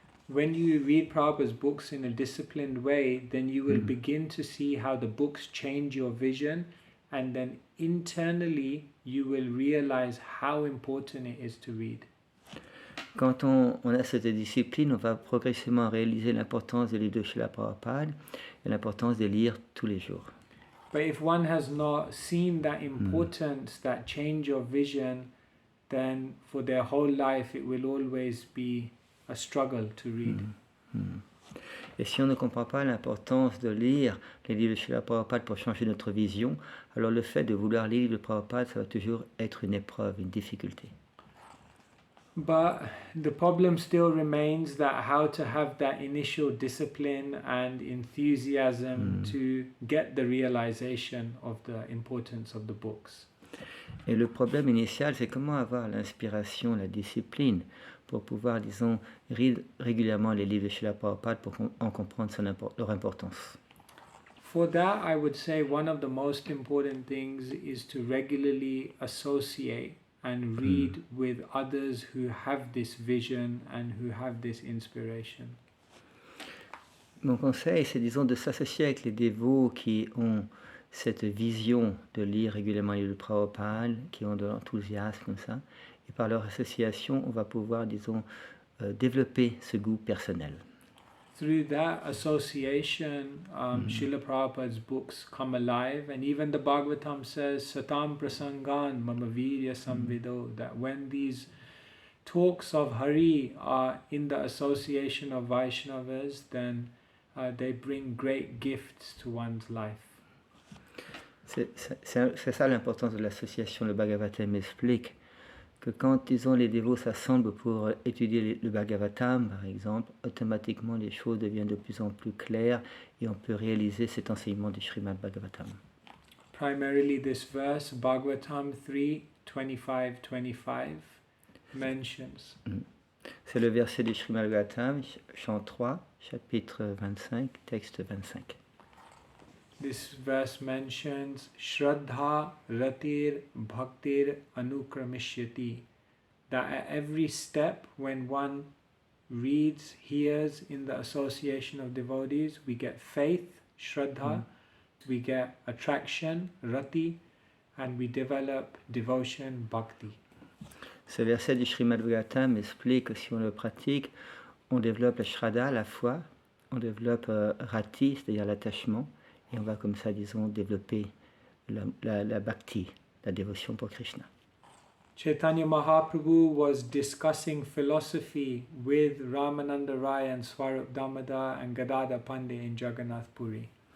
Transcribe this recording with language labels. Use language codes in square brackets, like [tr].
[en] When you read Prabhupada's books in a disciplined way, then you will begin to see how the books change your vision, and then internally you will realize how important it is to read. [fr] Quand on a cette discipline, on va progressivement réaliser l'importance des livres de Srila Prabhupada et l'importance de lire tous les jours. [en] But if one has not seen that importance, that change of vision, then for their whole life it will always be a struggle to read. [fr] Et si on ne comprend pas l'importance de lire les livres de Srila Prabhupada pour changer notre vision, alors le fait de vouloir lire les livres de Prabhupada, ça va toujours être une épreuve, une difficulté. [en] But the problem still remains that how to have that initial discipline and enthusiasm to get the realization of the importance of the books. [fr] Et le problème initial, c'est comment avoir l'inspiration, la discipline pour pouvoir, disons, lire régulièrement les livres de Srila Prabhupada pour en comprendre leur importance. [en] For that, I would say one of the most important things is to regularly associate and read with others who have this vision and who have this inspiration. [fr] Mon conseil, c'est, disons, de s'associer avec les dévots qui ont cette vision de lire régulièrement les livres de Prabhupada, qui ont de l'enthousiasme comme ça, et par leur association, on va pouvoir, disons, développer ce goût personnel. [en] Through that association, Srila Prabhupada's books come alive, and even the Bhagavatam says, [sa] Satam prasangan mama virya samvido, [en] that when these talks of Hari are in the association of Vaishnavas, then they bring great gifts to one's life. [fr] C'est ça l'importance de l'association. Le Bhagavatam explique que quand, disons, les dévots s'assemblent pour étudier le Bhagavatam, par exemple, automatiquement les choses deviennent de plus en plus claires et on peut réaliser cet enseignement du Srimad Bhagavatam. [en] Primarily this verse, Bhagavatam 3:25-25, mentions. [fr] C'est le verset du Srimad Bhagavatam, chant 3, chapitre 25, texte 25. [en] This verse mentions [sa] Shraddha Ratir Bhaktir Anukramishyati, [en] that at every step when one reads, hears in the association of devotees, we get faith, Shraddha, we get attraction, Rati, and we develop devotion, Bhakti. [fr] Ce verset du Srimad Bhagavatam explique que si on le pratique, on développe la Shraddha, la foi, on développe Rati, c'est-à-dire l'attachement, et on va comme ça, disons, développer la bhakti, la dévotion pour Krishna. [en] Chaitanya Mahaprabhu was discussing philosophy with Ramananda Rai and Swarup Damodar and Gadadhar Pandey in Jagannath Puri.